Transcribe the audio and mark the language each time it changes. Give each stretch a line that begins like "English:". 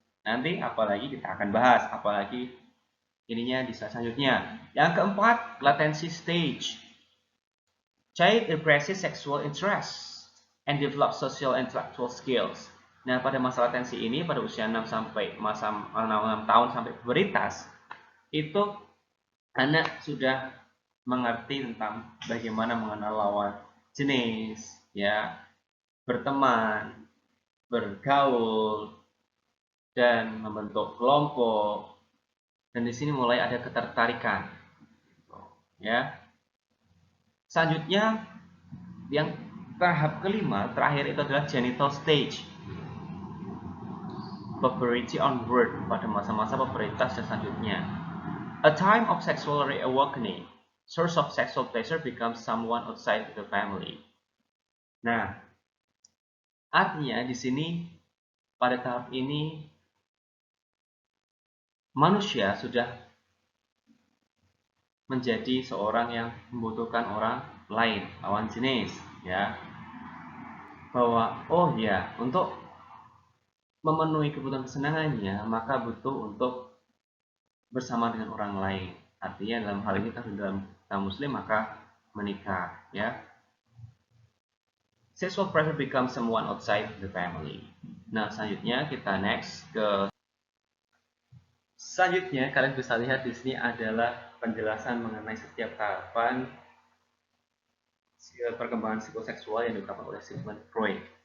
Indonesian: Nanti apalagi kita akan bahas, apalagi ininya di slide selanjutnya. Yang keempat, latency stage.
English: Child represses sexual interest and develop social intellectual skills.
Indonesian: Nah, pada masa latensi ini pada usia 6 tahun sampai pubertas itu anak sudah mengerti tentang bagaimana mengenal lawan jenis, ya, berteman, bergaul, dan membentuk kelompok. Dan di sini mulai ada ketertarikan. Ya. Selanjutnya, yang tahap kelima, terakhir itu adalah genital stage.
English: Puberty onward,
Indonesian: pada masa-masa pubertas dan selanjutnya.
English: A time of sexual reawakening. Source of sexual pleasure becomes someone outside the family.
Indonesian: Nah, artinya di sini pada tahap ini manusia sudah menjadi seorang yang membutuhkan orang lain, lawan jenis, ya. Bahwa oh ya, untuk memenuhi kebutuhan kesenangannya, maka butuh untuk bersama dengan orang lain. Artinya dalam hal ini kalau dalam Muslim maka menikah, ya.
English: Sexual pressure becomes someone outside the family.
Indonesian: Nah, selanjutnya kita next ke selanjutnya kalian bisa lihat di sini adalah penjelasan mengenai setiap tahapan perkembangan psikoseksual yang diungkapkan oleh Sigmund Freud.